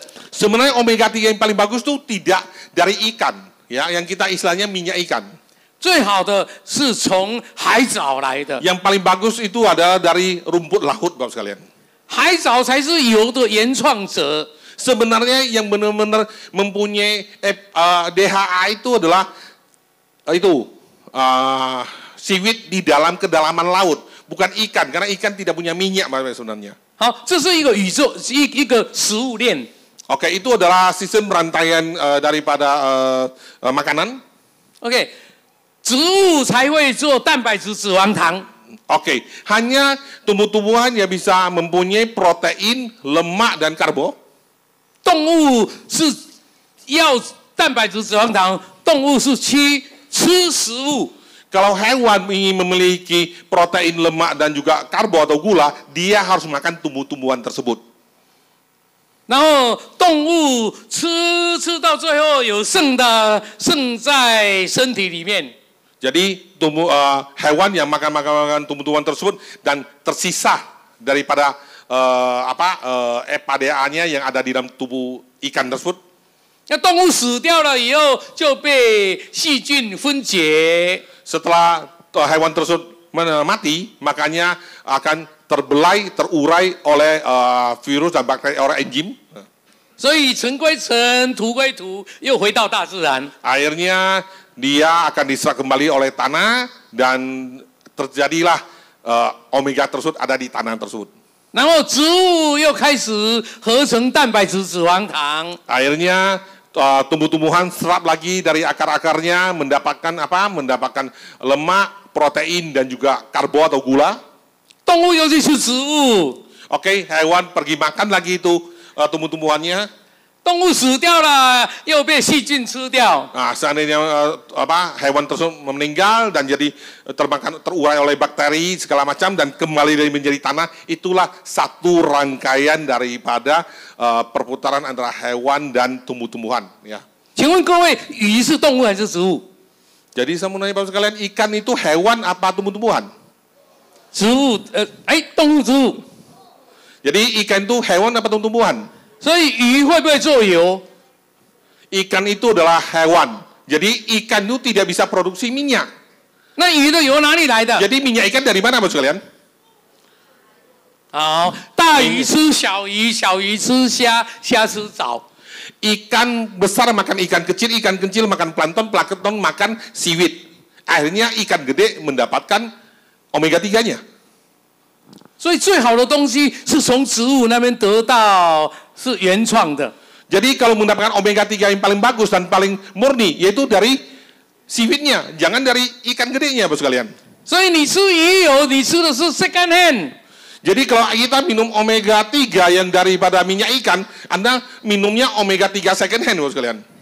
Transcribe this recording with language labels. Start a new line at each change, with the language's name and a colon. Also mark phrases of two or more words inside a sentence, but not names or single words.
Indonesian: Sebenarnya omega 3 yang paling bagus itu tidak dari ikan, ya, yang kita istilahnya minyak ikan.
Chinese: 最好的是从海藻来的，
Indonesian: Yang paling bagus itu adalah dari rumput laut, Bapak sekalian.
Chinese: 海藻才是油的原创者。
Indonesian: Sebenarnya yang benar-benar mempunyai DHA itu adalah seaweed di dalam kedalaman laut, bukan ikan, karena ikan tidak punya minyak sebenarnya.
Chinese: 好，这是一个宇宙一个食物链。
Indonesian: Oke, itu adalah sistem rantaian daripada makanan.
Chinese: OK， 植物才会做蛋白质、脂肪糖。
Indonesian: Oke, hanya tumbuh-tumbuhan yang bisa mempunyai protein, lemak, dan karbo.
Chinese: 动物是要蛋白质、脂肪糖，动物是吃食物。
Indonesian: Kalau hewan ingin memiliki protein, lemak, dan juga karbo atau gula, dia harus makan tumbuh-tumbuhan tersebut.
Chinese: 然后动物吃到最后有剩在身体里面。
Indonesian: Jadi hewan yang makan tumbuh-tumbuhan tersebut dan tersisa daripada EPA-nya yang ada di dalam tubuh ikan tersebut.
Chinese: 那动物死掉了以后就被细菌分解。
Indonesian: Setelah hewan tersebut mati, makanya akan terurai oleh virus dan bakteri oleh enzim.
Chinese: 所以尘归尘，土归土，又回到大自然。
Indonesian: Akhirnya dia akan diserap kembali oleh tanah dan terjadilah omega tersebut ada di tanah tersebut.
Chinese: 然后植物又开始合成蛋白质、脂肪糖。
Indonesian: Akhirnya tumbuh-tumbuhan serap lagi dari akar-akarnya mendapatkan Mendapatkan lemak, protein dan juga karbo atau gula.
Chinese: 动物又去吃植物。
Indonesian: Oke, hewan pergi makan lagi itu tumbuh-tumbuhannya.
Chinese: 动物死掉了，又被细菌吃掉。
Indonesian: Nah, seandainya hewan tersebut meninggal dan jadi terurai oleh bakteri segala macam dan kembali menjadi tanah, itulah satu rangkaian daripada perputaran antara hewan dan tumbuh-tumbuhan. Ya.
Chinese: 请问各位，鱼是动物还是植物？
Indonesian: Jadi saya mau nanya Bapak sekalian, ikan itu hewan apa tumbuh-tumbuhan?
Chinese: 植物，动物植物。
Indonesian: Jadi ikan itu hewan apa tumbuh-tumbuhan?
Chinese: 所以鱼会不会做油？
Indonesian: Ikan itu adalah hewan. Jadi ikan itu tidak bisa produksi minyak.
Chinese: 那鱼的油哪里来的？
Indonesian: Jadi minyak ikan dari mana Bapak sekalian?
Chinese: 好，大鱼吃小鱼，小鱼吃虾，虾吃藻。
Indonesian: Ikan besar makan ikan kecil makan plankton makan seaweed. Akhirnya ikan gede mendapatkan omega 3-nya.
Chinese: 所以最好的东西是从植物那边得到，是原创的。
Indonesian: Jadi kalau mendapatkan omega 3 yang paling bagus dan paling murni yaitu dari seaweed-nya, jangan dari ikan gedenya Bapak sekalian.
Chinese: 所以你吃鱼油，你吃的是
English: second hand。
Indonesian: Jadi kalau kita minum omega 3 yang daripada minyak ikan, Anda minumnya omega 3
English: second hand
Indonesian: Bapak sekalian.